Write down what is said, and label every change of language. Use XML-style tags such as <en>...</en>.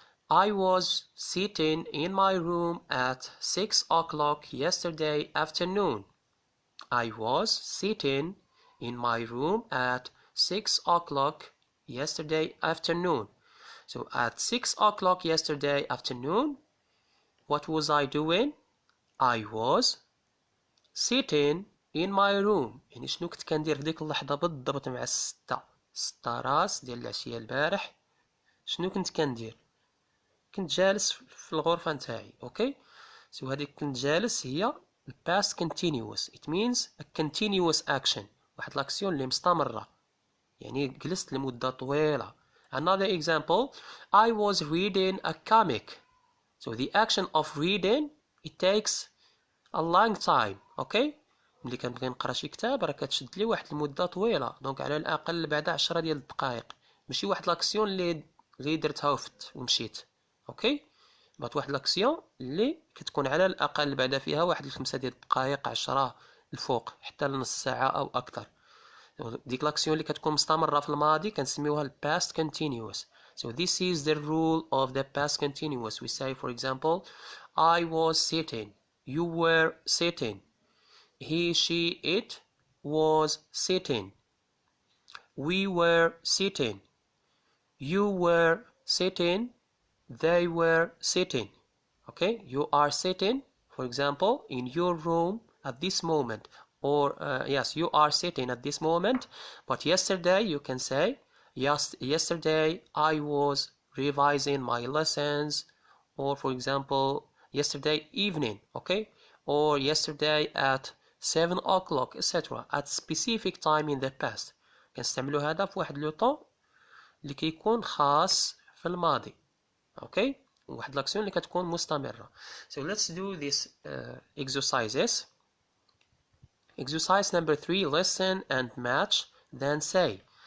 <en>I was sitting in my room at 6 o'clock yesterday afternoon. I was sitting in my room at 6 o'clock yesterday afternoon. So at 6 o'clock yesterday afternoon, what was I doing? I was sitting in my room.</en> <ar>يعني شنو كنت كندير في ديك اللحظة بالضبط مع 6 راس ديال العشية البارح؟ شنو كنت كندير؟ كنت جالس في الغرفة نتاعي. اوكي، سو هذيك كنت جالس هي past continuous.</ar> <en>It means a continuous action.</en> <ar>واحد الاكسيون اللي مستمرة، يعني جلست لمدة طويلة.</ar> <en>Another example, I was reading a comic. So the action of reading, it takes a long time.</en> <ar>Okay, ملي كنبغي نقرا شي كتاب راه كتشد لي واحد المدة طويلة، دونك على الأقل بعد 10 ديال الدقائق، ماشي واحد الاكسيون اللي درتها وفت ومشيت. اوكي، بغات واحد لاكسيون اللي كتكون على الاقل بعد فيها واحد 5 ديال الدقائق، 10 الفوق حتى لنص ساعه او اكثر. ديك لاكسيون اللي كتكون مستمره في الماضي كنسميوها ال past continuous.</ar> <en>So this is the rule of the past continuous. We say, for example, I was sitting, you were sitting, he, she, it was sitting, we were sitting, you were sitting, they were sitting. Okay, you are sitting, for example, in your room at this moment, or yes, you are sitting at this moment. But yesterday you can say, yes, yesterday I was revising my lessons, or for example, yesterday evening. Okay, or yesterday at 7 o'clock, etc. at specific time in the past.</en> <ar>كنستعملوا هذا في واحد لو طون اللي كيكون خاص في الماضي. Okay, واحد الاكسيون اللي كتكون مستمرة.</ar> <en>So let's do these exercises. Exercise number 3, listen and match, then say.</en>